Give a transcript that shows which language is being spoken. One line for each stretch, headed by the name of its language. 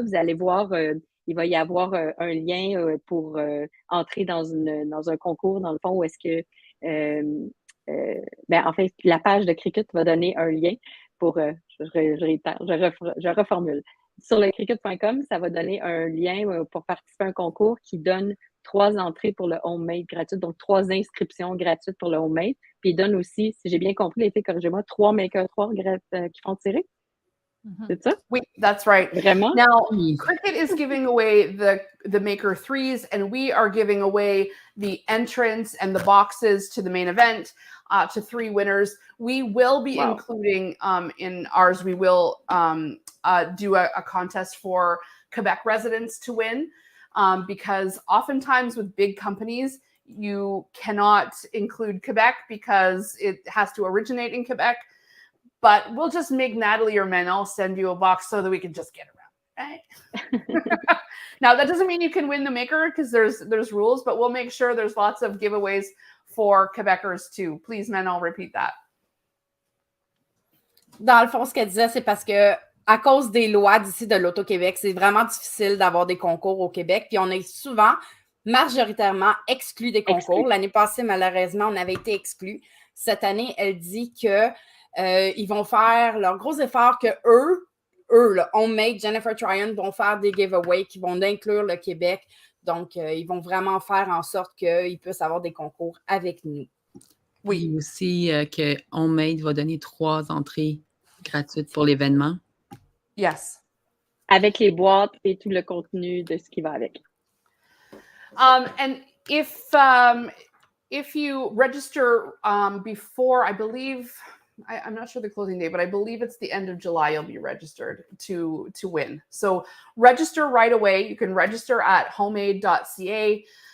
French: Vous allez voir, il va y avoir un lien pour entrer dans un concours, dans le fond, où est-ce que en fait, la page de Cricut va donner un lien pour, je reformule. Sur le Cricut.com, ça va donner un lien pour participer à un concours qui donne 3 entrées pour le homemade gratuit, donc 3 inscriptions gratuites pour le homemade. Puis il donne aussi, si j'ai bien compris, les filles, corrigez-moi, 3 Maker 3 qui font tirer. C'est ça? Oui,
English: that's right.
French: Vraiment?
English: Now, Cricut is giving away the Maker 3s, and we are giving away the entrance and the boxes to the main event to 3 winners. We will be including in ours, we will do a contest for Quebec residents to win. because oftentimes with big companies, you cannot include Quebec because it has to originate in Quebec. But we'll just make Natalie or Manon send you a box so that we can just get around, right? Now, that doesn't mean you can win the maker because there's rules, but we'll make sure there's lots of giveaways for Quebecers too. Please, Manon, repeat that.
French: Dans le fond, ce qu'elle disait, c'est parce que à cause des lois d'ici de l'Auto-Québec, c'est vraiment difficile d'avoir des concours au Québec. Puis on est souvent, majoritairement, exclus des concours. L'année passée, malheureusement, on avait été exclus. Cette année, elle dit que ils vont faire leur gros effort que eux, là, Homemade, Jennifer Tryon, vont faire des giveaways qui vont inclure le Québec. Donc, ils vont vraiment faire en sorte qu'ils puissent avoir des concours avec nous. Oui, aussi que Homemade va donner 3 entrées gratuites pour l'événement.
English: Yes.
French: Avec les boîtes et tout le contenu de ce qui va avec.
English: And if you register before, I believe, I'm not sure the closing date, but I believe it's the end of July you'll be registered to win. So register right away. You can register at homemade.ca.